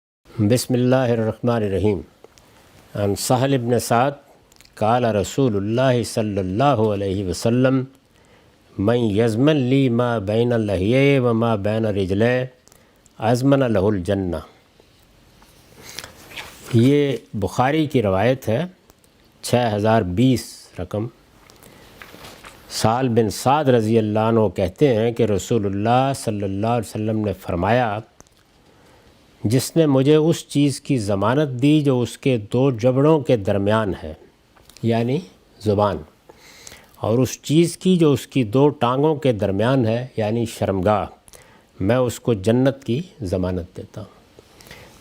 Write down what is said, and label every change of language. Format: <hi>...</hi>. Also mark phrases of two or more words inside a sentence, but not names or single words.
<ar>بسم اللہ الرحمن الرحیم۔ عن سہل بن سعد قال رسول اللہ صلی اللہ علیہ وسلم من یضمن لی ما بین لحیہ و ما بین رجلہ اضمن لہ الجنہ۔</ar> <ur>یہ بخاری کی روایت ہے، 6020 رقم۔ سہل بن سعد</ur> <ar>رضی اللہ عنہ</ar> <ur>کہتے ہیں کہ</ur> <ar>رسول اللہ صلی اللہ علیہ وسلم</ar> <ur>نے فرمایا، جس نے مجھے اس چیز کی ضمانت دی جو اس کے دو جبڑوں کے درمیان ہے، یعنی زبان، اور اس چیز کی جو اس کی دو ٹانگوں کے درمیان ہے، یعنی شرمگاہ، میں اس کو جنت کی ضمانت دیتا ہوں۔</ur>